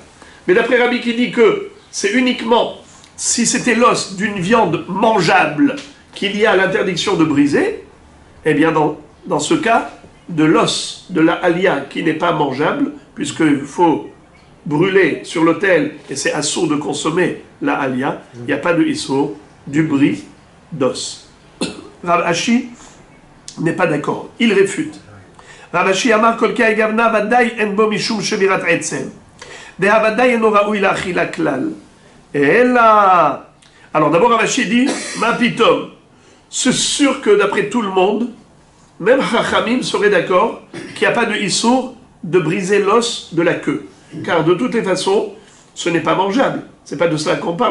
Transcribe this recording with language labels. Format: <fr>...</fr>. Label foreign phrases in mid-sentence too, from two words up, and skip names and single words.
<fr>Mais d'après Rabbi qui dit que c'est uniquement si c'était l'os d'une viande mangeable qu'il y a l'interdiction de briser, eh bien dans ce cas, de l'os de la alia qui n'est pas mangeable, puisqu'il faut brûler sur l'autel et c'est assourd de consommer la alia, il n'y a pas de issour, du bris d'os. Rav Ashi n'est pas d'accord, il réfute.</fr> <he>רב אשי אמר כל כי גבנא ודאי אין בו משום שבירת עצם. דהא ודאי אינו ראוי לאכילה כלל.</he> <fr>Et là, alors d'abord Rav Ashi dit,</fr> <he>מה פתאום,</he> <fr>c'est sûr que d'après tout le monde, même Chachamim serait d'accord qu'il n'y a pas de issour de briser l'os de la queue. Car de toutes les façons, ce n'est pas mangeable. Ce n'est pas de cela qu'on parle.</fr>